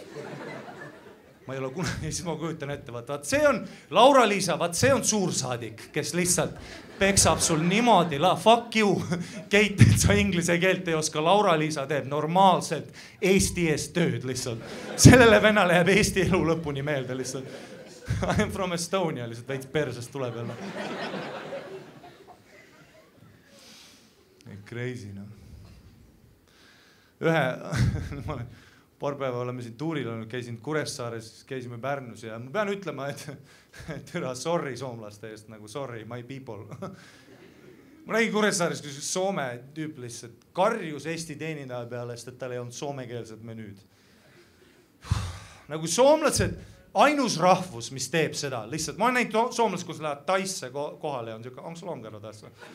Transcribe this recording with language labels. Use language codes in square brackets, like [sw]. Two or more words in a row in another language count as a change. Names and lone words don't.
[et] Ma ei ole kunagi, siis ma kujutan ette, vaat see on Laura-Liisa, vaat see on suursaadik, kes lihtsalt peksab sul niimoodi, [en] fuck you, [et] Keit, et sa inglise keelt ei oska, Laura-Liisa teeb normaalselt Eesti eest tööd lihtsalt. Sellele vennale jääb Eesti elu lõpuni meelde lihtsalt. [en] I am from Estonia, [et] lihtsalt veits persest tuleb jälle. Crazy, paar päeva oleme siin tuuril olnud, käisin Kuressaares, käisime Pärnus ja ma pean ütlema, et üle sorry soomlaste eest, nagu [en] sorry, my people. [et] Ma nägin Kuressaares, kus Soome tüüp lihtsalt karjus Eesti teenindaja peale, sest et tal ei olnud soomekeelsed menüüd. Nagu soomlased, ainus rahvus, mis teeb seda, lihtsalt. Ma olen näinud soomlased, kus lähevad Taisse kohale ja on siuke, [fi] onks longero tässä.